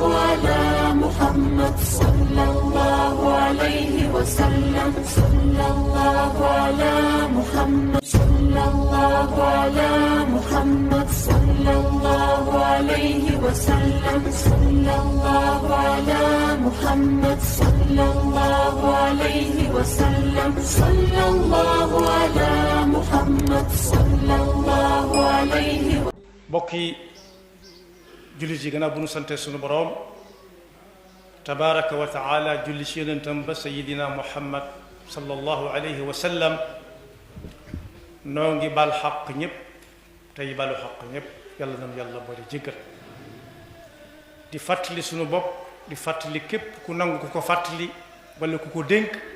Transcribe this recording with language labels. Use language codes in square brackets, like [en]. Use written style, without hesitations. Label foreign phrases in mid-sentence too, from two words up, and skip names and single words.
[ar] على محمد صلى الله عليه وسلم صلى الله على محمد صلى الله على محمد صلى الله عليه وسلم صلى الله على محمد صلى الله عليه وسلم صلى الله على محمد صلى الله عليه وسلم [wo] bokki jullit yi gannaaw bu nu sante sunu boroom [ar] تبارك وتعالى [wo] julli ci yonentam ba sayidina muhammad [ar] صلى الله عليه وسلم [wo] noo ngi bal xaq ñépp tey balu xaq ñépp yàlla nam yàlla boole jéggal di fàttali sunu bopp di fàttali képp ku nangu ku ko fàttali wala ku ko dénk